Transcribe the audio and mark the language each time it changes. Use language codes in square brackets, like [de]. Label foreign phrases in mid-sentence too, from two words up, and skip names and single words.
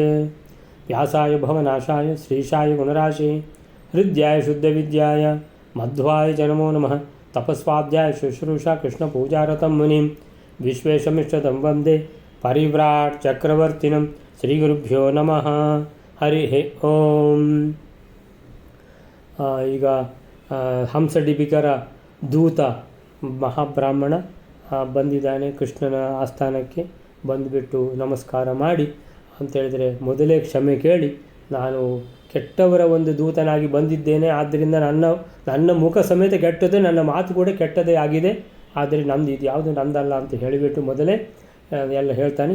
[sa] व्यासाय भवनाशाय श्रीशाय गुणराशे हृद्याय शुद्धविद्याय मध्वाय च नमो नमः। तपस्वाध्याय शुश्रूषा कृष्णपूजारतं मुनिं विश्वेशमिष्टदं वन्दे परिव्राट् चक्रवर्तिनं श्रीगुरुभ्यो नमः। हरिः ओಂ। [kn] ಈಗ ಹಂಸಡಿಬಿಕರ ದೂತ ಮಹಾಬ್ರಾಹ್ಮಣ ಬಂದಿದ್ದಾನೆ ಕೃಷ್ಣನ ಆಸ್ಥಾನಕ್ಕೆ. ಬಂದುಬಿಟ್ಟು ನಮಸ್ಕಾರ ಮಾಡಿ ಅಂತೇಳಿದರೆ ಮೊದಲೇ ಕ್ಷಮೆ ಕೇಳಿ, ನಾನು ಕೆಟ್ಟವರ ಒಂದು ದೂತನಾಗಿ ಬಂದಿದ್ದೇನೆ, ಆದ್ದರಿಂದ ನನ್ನ ಮುಖ ಸಮೇತ ಕೆಟ್ಟದ್ದು, ನನ್ನ ಮಾತು ಕೂಡ ಕೆಟ್ಟದೇ ಆಗಿದೆ, ಆದರೆ ನಮ್ಮದು ಇದು ಯಾವುದು ನಂದಲ್ಲ ಅಂತ ಹೇಳಿಬಿಟ್ಟು ಮೊದಲೇ ಎಲ್ಲ ಹೇಳ್ತಾನೆ.